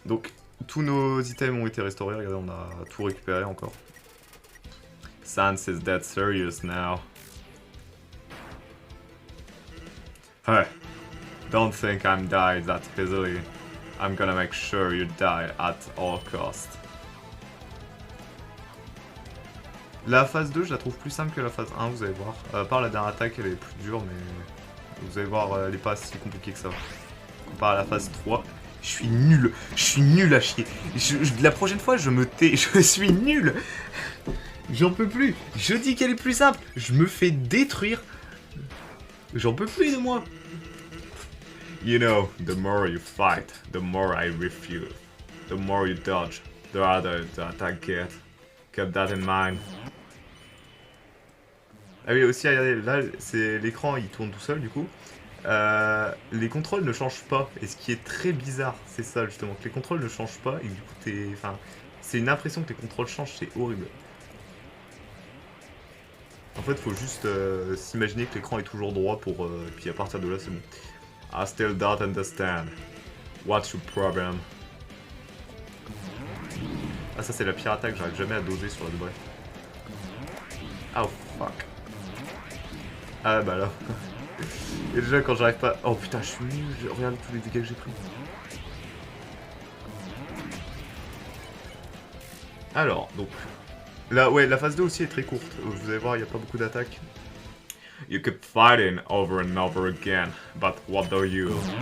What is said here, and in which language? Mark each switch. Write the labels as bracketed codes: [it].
[fr] Donc tous nos items ont été restaurés, regardez, on a tout récupéré encore. [en] Sans is dead serious now. Hey, don't think I'm dying that easily. I'm gonna make sure you die at all costs. [fr] La phase 2, je la trouve plus simple que la phase 1, vous allez voir. À part la dernière attaque, elle est plus dure, mais vous allez voir, elle est pas si compliquée que ça. Comparé à la phase 3, je suis nul à chier. La prochaine fois, je me tais, je suis nul. J'en peux plus. Je dis qu'elle est plus simple, je me fais détruire. J'en peux plus de moi. [en] You know, the more you fight, the more I refuse. The more you dodge, the harder the attack gets. Keep that in mind. [fr] Ah oui, aussi, regardez, là, c'est l'écran, il tourne tout seul, du coup. Les contrôles ne changent pas, et ce qui est très bizarre, c'est ça, justement, que les contrôles ne changent pas, et du coup, enfin, c'est une impression que les contrôles changent, c'est horrible. En fait, faut juste s'imaginer que l'écran est toujours droit pour... et puis à partir de là, c'est bon. [en] I still don't understand. What's your problem? [fr] Ah, ça c'est la pire attaque, j'arrive jamais à doser sur la bref. [en] Oh fuck. [fr] Ah bah là. Et déjà quand j'arrive pas... Oh putain, je suis nul, regarde tous les dégâts que j'ai pris. Alors, donc... Là, ouais, la phase 2 aussi est très courte. Vous allez voir, il n'y a pas beaucoup d'attaques. [en] You keep fighting over and over again, but what do you?